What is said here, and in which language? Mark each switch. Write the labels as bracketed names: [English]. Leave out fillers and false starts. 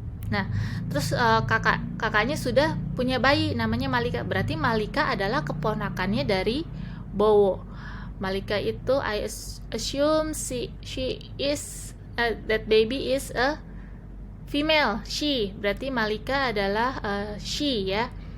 [Indonesian] Nah, terus kakaknya sudah punya bayi namanya Malika. Berarti Malika adalah keponakannya dari Bowo. [English] Malika itu I assume she is that baby is a female, she. [Indonesian] Berarti Malika adalah she ya.